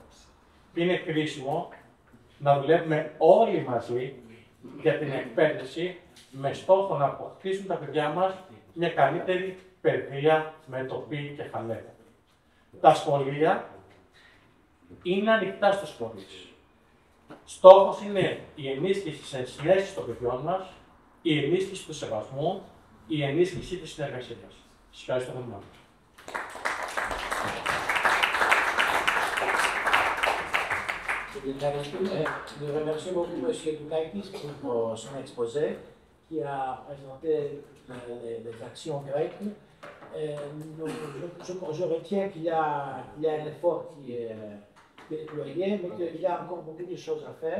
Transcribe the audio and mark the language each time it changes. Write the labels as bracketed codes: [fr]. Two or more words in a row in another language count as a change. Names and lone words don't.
[el] Είναι κρίσιμο να δουλεύουμε όλοι μαζί για την εκπαίδευση με στόχο να αποκτήσουν τα παιδιά μας μια καλύτερη παιδεία με τοπή και χαλέα. Τα σχολεία είναι ανοιχτά στους φορείς. Στόχος είναι η ενίσχυση της ενσυναίσθησης των παιδιών μας, η ενίσχυση του σεβασμού, η ενίσχυση της συνεργασίας. Σας ευχαριστώ πολύ. [fr] Nous remercions beaucoup M. Doulakis pour son exposé qui a présenté les actions grecques. Je retiens qu'il y a un effort qui est déployé, mais qu'il y a encore beaucoup de choses à faire.